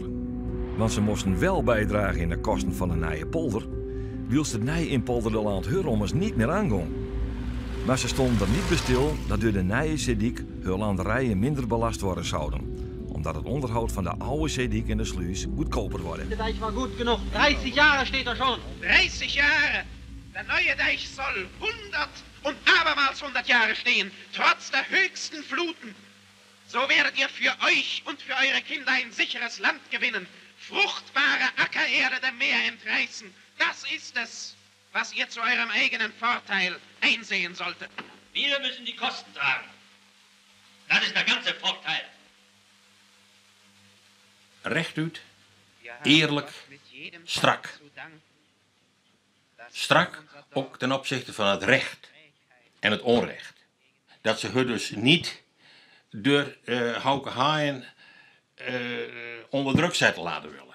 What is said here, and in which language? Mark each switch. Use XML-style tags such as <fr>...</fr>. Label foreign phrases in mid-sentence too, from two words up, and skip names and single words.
<nl>Want ze moesten wel bijdragen in de kosten van de Nijenpolder, wilst het Nijen-Polderland Hurrommers niet meer aangaan. Maar ze stonden er niet bij stil dat door de Nije Zeediek hun landerijen minder belast worden zouden. Omdat het onderhoud van de oude Zeediek en de sluis goedkoper wordt.</nl> <de>Der Deich war gut genug. 30 Jahre steht er schon. 30 Jahre! Der neue Deich soll 100 und abermals 100 Jahre stehen, trotz der höchsten Fluten. So werdet ihr für euch und für eure Kinder ein sicheres Land gewinnen, fruchtbare Ackererde dem Meer entreißen. Das ist es, was ihr zu eurem eigenen Vorteil einsehen solltet. Wir müssen die Kosten tragen. Das ist der ganze Vorteil.</de> <nl>Rechtuit, eerlijk, strak. Strak ook ten opzichte van het recht en het onrecht. Dat ze dus niet door Hauke Haaien onder druk zetten laten willen.</nl>